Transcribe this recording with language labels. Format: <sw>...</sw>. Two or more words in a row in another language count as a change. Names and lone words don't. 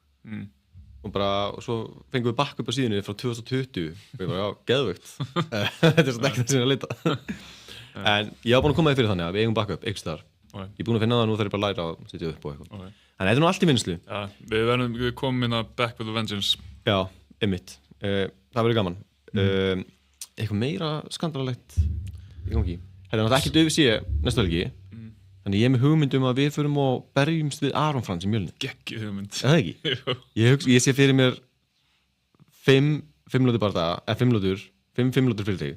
<is>Og svo fengum við backup á síðunni frá 2020 og ég bara, já, geðvögt. Þetta er svona ekki það sem ég er að leita. En ég var búin að koma því fyrir þannig að við eigum backup einhvers staðar. Ég er búin að finna það nú þegar ég bara læra að setja upp og eitthvað. Þannig að þetta er nú allt í vinnslu. Já, við komum inn að</is> <en>back with a vengeance.</en> <is>Já, einmitt. Það verður gaman. Eitthvað meira skandalegt í gangi. Þetta er náttúrulega ekkert UFC næstu helgi. Þannig ég er með hugmynd að við förum og berjumst við Aron Frans í Mjölni. Geggjuð hugmynd. Er það ekki? Ég sé fyrir mér 5 lótur bardaga, 5 lótur fyrir þig.</is>